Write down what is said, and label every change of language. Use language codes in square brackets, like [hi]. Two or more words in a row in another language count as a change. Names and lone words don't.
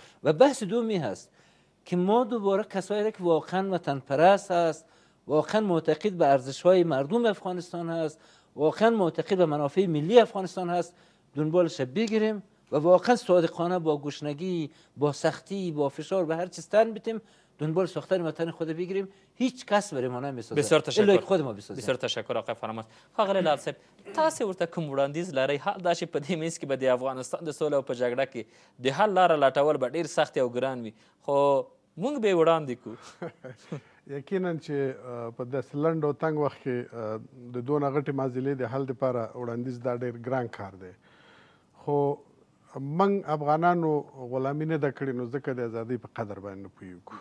[fa] و بحث دومی هست که ما دوباره کسایی را که واقعا وطن پرست هست، واقعا معتقد به ارزش‌های مردم افغانستان هست، واقعا معتقد به منافع ملی افغانستان هست دنبالش بگیریم و واقعا صادقانه با گشنگی، با سختی، با فشار، به هر چیز تن بتیم دنبال ساختن وطن خود بگیریم. هیچ کس برای ما نمیسازه. بسیار تشکر. خود ما بسازیم. بسیار تشکر آقای فرامرز. [ps] ښاغلی لال صاحب تاسې ورته کوم وړاندیز لرئ؟ حال دا چې په دې منځ کې به د افغانستان د سولې او په جګړه کې د حل لاره لټول به ډېر سخت او ګران وي، خو موږ به یې وړاندې کړو. یقینا چې په داسې لنډ او تنګ وخت کې د دونه غټې معضلې د حل دپاره وړاندیز دا ډېر ګران کار دی، خو موږ افغانانو غلامي نه ده کړې، نو ځکه د ازادۍ په قدر باندې نه پوهېږو.